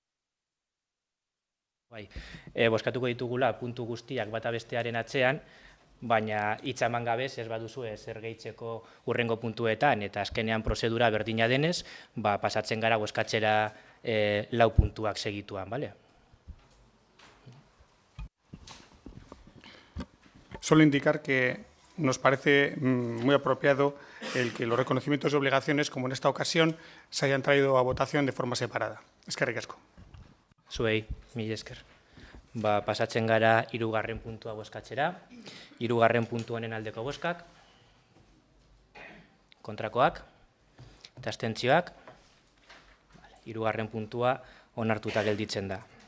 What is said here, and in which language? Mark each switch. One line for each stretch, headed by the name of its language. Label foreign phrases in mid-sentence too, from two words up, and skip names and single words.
Basque: Bozkatuko ditugula puntu guztiak bata bestearen atzean, baina hitza eman gabez ez baduzu zer gehitzeko hurrengo puntuetan, eta azkenean prozedura berdina denez, pasatzen gara bozkatzera 4 puntuak segituan, bale?
Spanish: Solo indicar que nos parece muy apropiado el que los reconocimientos y obligaciones, como en esta ocasión, se hayan traído a votación de forma separada.
Basque: Eskerrik asko. Zuei, mila esker. Pasatzen gara 3. puntua bozkatzera. 3. puntu honen aldeko bozkak. Kontrakoak. Eta abstentzioak. 3. puntua onartuta gelditzen da.